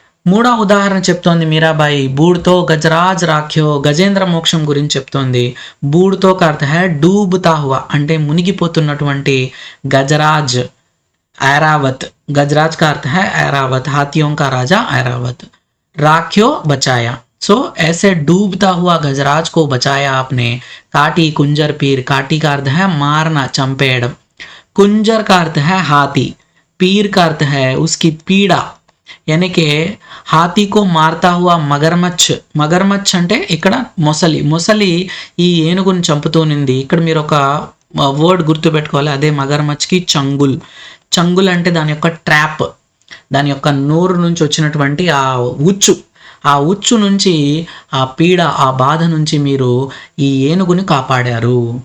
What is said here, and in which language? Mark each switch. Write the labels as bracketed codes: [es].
[te] మూడో ఉదాహరణ చెప్తోంది మీరాబాయి, [hi] బూడ్తో గజరాజ్ రాఖ్యో, [te] గజేంద్ర మోక్షం గురించి చెప్తోంది. [hi] బూడ్తో కా అర్థ హై డూబ్తా హువా, [te] అంటే మునిగిపోతున్నటువంటి గజరాజ్, ఐరావత్. [hi] గజరాజ్ కా అర్థ హై ఐరావత్, హాథియోं का राजा ऐरावत. राख्यो बचाया, सो ऐसे डूबता हुआ गजराज को बचाया आपने. काटी कुंजर पीर, काटी का अर्थ है मारना, चंपेड़. कुंजर का अर्थ है हाथी, पीर का अर्थ है उसकी पीड़ा, यानी कि हाथी को मारता हुआ मगरमच्छ. [te] మగర్మచ్ అంటే ఇక్కడ మొసలి ఈ ఏనుగుని చంపుతూనింది. ఇక్కడ మీరు ఒక వర్డ్ గుర్తుపెట్టుకోవాలి, అదే మగర్మచ్కి చంగుల్ అంటే దాని యొక్క ట్రాప్, దాని యొక్క నోరు నుంచి వచ్చినటువంటి ఆ ఉచ్చు నుంచి, ఆ పీడ, ఆ బాధ నుంచి మీరు ఈ ఏనుగుని కాపాడారు.